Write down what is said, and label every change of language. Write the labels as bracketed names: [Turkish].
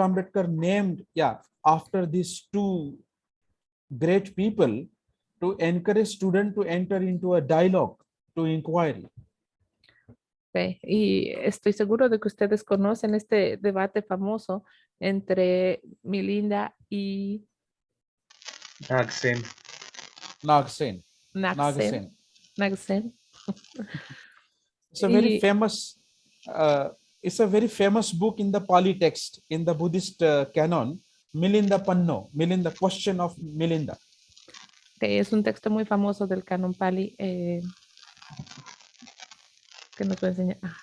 [English] Ambedkar named, after these two great people to encourage students to enter into a dialogue, to inquiry. Okay. [Spanish] Y estoy seguro de que ustedes conocen este debate famoso entre Milinda y Naxen. Nagasena. Naxen. Naxen. [English] It's a very famous. It's a very famous book in the Pali text in the Buddhist canon. Milinda Panno. Milinda, question of Milinda. [Spanish] Okay, es un texto muy famoso del canon Pali que nos va a enseñar.